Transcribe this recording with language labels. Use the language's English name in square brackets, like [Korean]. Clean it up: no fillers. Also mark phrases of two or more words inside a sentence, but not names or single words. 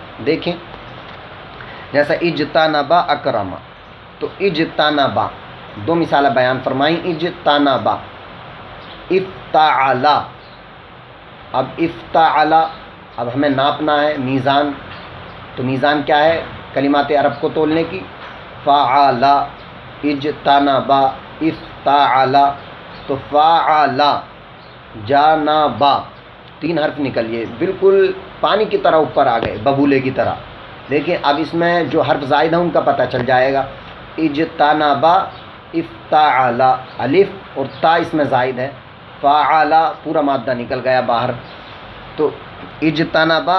[Urdu] دیکھیں جیسا [Arabic] اجتنبا اکرما، [Urdu] تو اجتنبا 2 مثالیں بیان فرمائیں۔ [Arabic] اجتنبا افتعلا، [Urdu] اب افتعلا اب ہمیں ناپنا ہے میزان، تو میزان کیا ہے کلمات عرب کو تولنے کی، [Arabic] فعلا اجتنبا افتعلا، [Urdu] تو [Arabic] فعلا جانبا [Urdu] 3 حرف نکلیے بالکل پانی کی طرح اوپر آ گئے، ببولے کی طرح۔ دیکھیں اب اس میں جو حرف زائد ہیں ان کا پتہ چل جائے گا۔ [Arabic] اجتنبا افتعلا، [Urdu] الف اور تا اس میں زائد ہے، فعلا پورا مادہ نکل گیا باہر، تو اجتنبا۔